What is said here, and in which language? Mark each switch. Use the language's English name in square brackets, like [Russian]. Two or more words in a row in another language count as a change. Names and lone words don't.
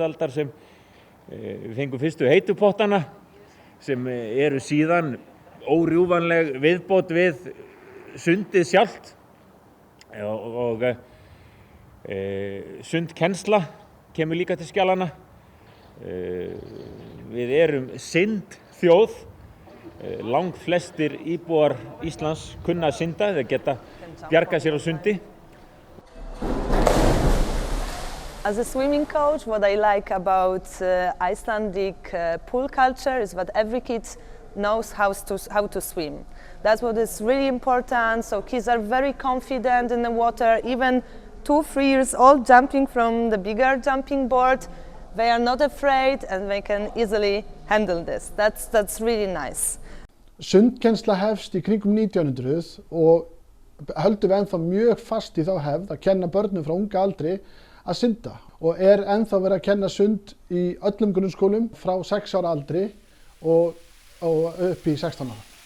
[Icelandic] aldar sem við fengum fyrstu heitupottana sem eru síðan órjúfanleg viðbót við sundið sjálft og sundkennsla kemur líka til skjalanna. Við erum syndþjóð, langflestir íbúar Íslands kunna að synda eða geta bjargað sér á sundi. [English] As a swimming coach, what I like about Icelandic pool culture is that every kid knows how to swim. That's what is really important. So kids are very confident in the water. Even 2-3 years old jumping from the bigger jumping board, they are not afraid and they can easily handle this. That's really nice. [Icelandic] Sundkennsla hefst í kringum 1900 og höldum við ennþá mjög fast í þá hefð að kenna börnum frá unga aldri að synda og ennþá verið að kenna sund í öllum grunnskólum frá 6 ára aldri og upp í 16 ára.